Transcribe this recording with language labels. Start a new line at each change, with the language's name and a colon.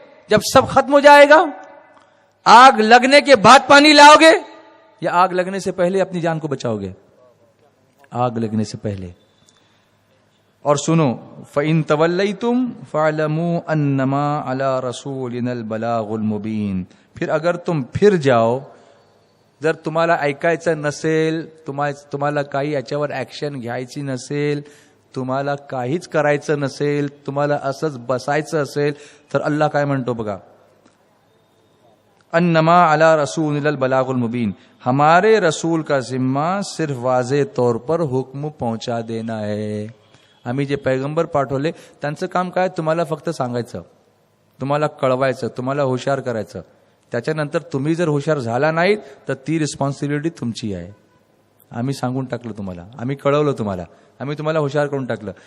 Hindi: जब सब खत्म हो जाएगा? आग लगने के बाद पानी लाओगे या आग लगने से पहले अपनी जान को बचाओगे? आग लगने से पहले. और सुनो,
Arabic: फ़इन तवल्लैतुम फ़अलमू अन्नमा अला रसूलिनल बलागुल मुबीन.
Hindi: फिर अगर तुम फिर जाओ,
Marathi: जर तुम्हाला ऐकायचं नसेल, तुम्हाला काही याच्यावर ऍक्शन घ्यायची नसेल, तुम्हाला काहीच करायचं नसेल, तुम्हाला असंच बसायचं असेल, तर अल्लाह काय म्हणतो बघा,
Arabic: अन्नमा अला रसूलिनल बलागुल मुबीन.
Hindi: हमारे रसूल का जिम्मा सिर्फ वाज़े तौर पर हुक्म पहुंचा देना है.
Marathi: आम्ही जे पैगंबर पाठवले त्यांचं काम काय? तुम्हाला फक्त सांगायचं, तुम्हाला कळवायचं, तुम्हाला हुशार करायचं. त्याच्यानंतर तुम्ही जर हुशार झाला नाहीत तर ती रिस्पॉन्सिबिलिटी तुमची आहे. आम्ही सांगून टाकलं तुम्हाला, आम्ही कळवलं तुम्हाला, आम्ही तुम्हाला हुशार करून टाकलं.